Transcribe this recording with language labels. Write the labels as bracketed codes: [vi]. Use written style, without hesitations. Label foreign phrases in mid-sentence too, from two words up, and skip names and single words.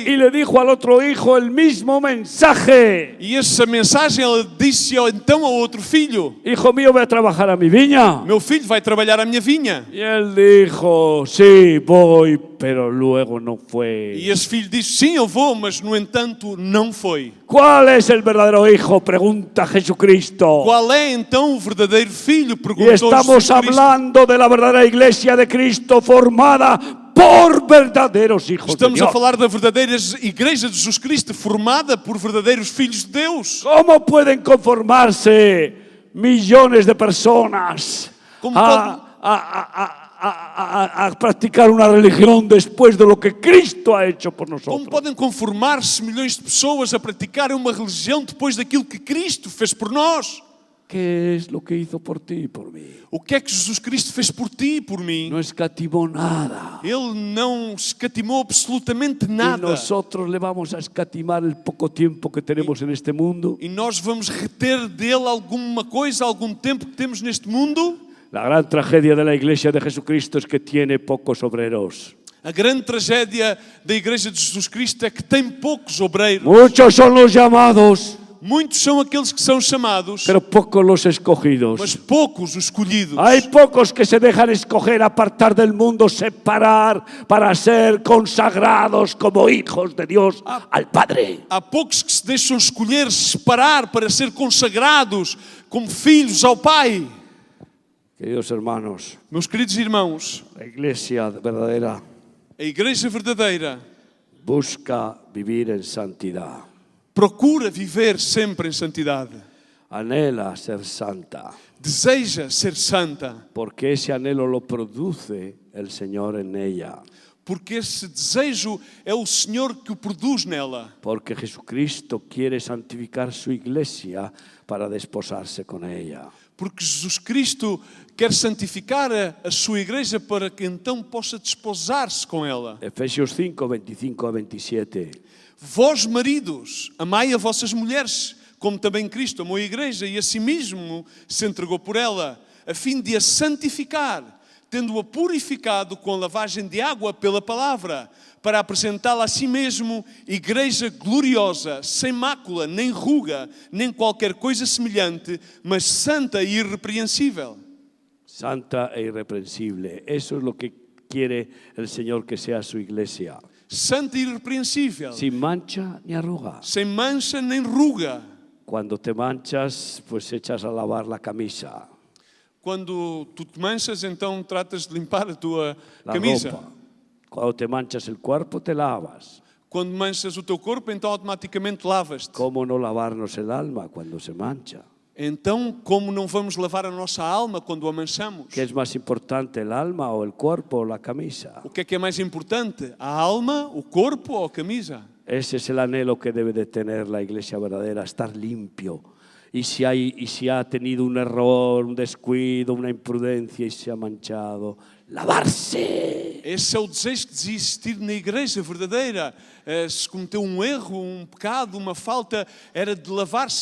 [es] Y le dijo al otro hijo el mismo mensaje. [pt] E essa mensagem ela disse então ao outro filho: [es] Hijo mío, ve a trabajar a mi viña. [pt] Meu filho vai trabalhar a minha vinha. [es] Y él dijo, sí, voy, pero luego no fue. [pt] E esse filho disse: Sim, eu vou, mas no entanto não foi. [es] ¿Cuál es el verdadero hijo? Pregunta Jesucristo. [pt] Qual é então o verdadeiro filho? [es] Y [pt] Perguntou [es] estamos [pt] Jesus Cristo. [es] hablando de la verdadera iglesia de Cristo formada por verdaderos hijos de [pt] Estamos a [es] Dios. [pt] falar da verdadeira igreja de Jesus Cristo, formada por verdadeiros filhos de Deus. [es] ¿Cómo pueden conformarse millones de personas ¿Cómo a practicar una religión después de lo que Cristo ha hecho por [pt] Como [es] nosotros? [pt] podem conformar-se milhões de pessoas a praticarem uma religião depois daquilo que Cristo fez por nós? [es] ¿Qué es lo que hizo por ti y por mí? [pt] O que é que Jesus Cristo fez por ti e por mim? [es] No escatimó nada. [pt] Ele não escatimou absolutamente [es] Y [pt] nada. [es] nosotros le vamos a escatimar el poco tiempo que tenemos en este mundo. [pt] E nós vamos reter dele alguma coisa, algum tempo que temos neste mundo? [es] La gran tragedia de la iglesia de Jesucristo es que tiene pocos obreros. [pt] A grande tragédia da Igreja de Jesus Cristo é que tem poucos obreiros. [es] Muchos son los llamados, [pt] Muitos são aqueles que são chamados, [es] pero pocos los escogidos. [pt] mas poucos os escolhidos. [es] Hay pocos que se dejan escoger, apartar del mundo, separar para ser consagrados como hijos de Dios al Padre. [pt] Há poucos que se deixam escolher, separar para ser consagrados como filhos ao Pai. [es] Queridos hermanos, [pt] Meus queridos irmãos, [es] la iglesia verdadera [pt] a Igreja verdadeira [es] busca vivir en santidad, [pt] procura viver sempre em santidade. [es] anhela ser santa, [pt] Deseja ser santa, [es] porque ese anhelo lo produce el Señor en ella. [pt] porque esse desejo é o Senhor que o produz nela. [es] Porque Jesucristo quiere santificar su iglesia para desposarse con ella. [pt] Porque Jesus Cristo quer santificar a sua igreja para que então possa desposar-se com ela. [es] Efesios 5, 25 a 27. [pt] Vós, maridos, amai a vossas mulheres, como também Cristo amou a igreja e a si mesmo se entregou por ela, a fim de a santificar, tendo-a purificado com a lavagem de água pela palavra, para apresentá-la a si mesmo, igreja gloriosa, sem mácula, nem ruga, nem qualquer coisa semelhante, mas santa e irrepreensível. [es] Santa e irreprensible. Eso es lo que quiere el Señor que sea su iglesia. [pt] Santa e irrepreensível, [es] Sin mancha ni arruga. [pt] sem mancha nem ruga. [es] Cuando te manchas, pues echas a lavar la camisa, [pt] Quando tu te manchas, então tratas de limpar a tua [es] la [pt] camisa. [es] ropa. Cuando te manchas el cuerpo, te lavas. [pt] Quando manchas o teu corpo, então automaticamente lavas-te. [es] ¿Cómo no lavarnos el alma cuando se mancha? [pt] Então, como não vamos lavar a nossa alma quando a manchamos? [es] ¿Qué es más importante, el alma o el cuerpo o la camisa? [pt] O que é mais importante? A alma, o corpo ou a camisa? [es] Ese es el anhelo que debe de tener la iglesia verdadera, estar limpio. Y si ha tenido un error, un descuido, una imprudencia y se ha manchado, lavarse. [pt] Esse é o desejo que devia existir na igreja verdadeira. Se cometeu um erro, um pecado, uma falta, era de lavar-se.